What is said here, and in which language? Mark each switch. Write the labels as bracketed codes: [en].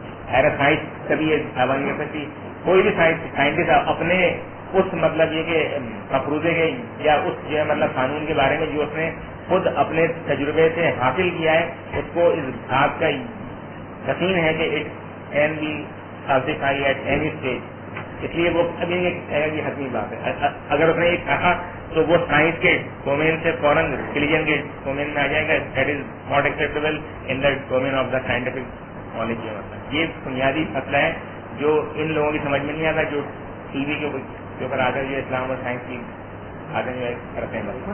[ur] خیر سائنس کبھی یہ پابند نہیں کر سکتی. کوئی بھی سائنٹسٹ اپنے اس مطلب یہ کہ مفروضے کے یا اس جو ہے مطلب قانون کے بارے میں جو اس نے خود اپنے تجربے سے حاصل کیا ہے اس کو اس بات کا یقین ہے کہ [en] It can be falsified at any stage. [ur] اس لیے وہ ابھی یہ حتمی بات ہے. اگر اس نے یہ کہا تو وہ سائنس کے ڈومین سے فوراً ریلیجن کے ڈومین میں آ جائے گا. [en] That is not acceptable in the domain of the scientific knowledge. [ur] یہ بنیادی مسئلہ ہے جو ان لوگوں کی سمجھ میں نہیں آتا جو ٹی وی کے اوپر آ کر جو اسلام اور سائنس کی آگے جو کرتے ہیں.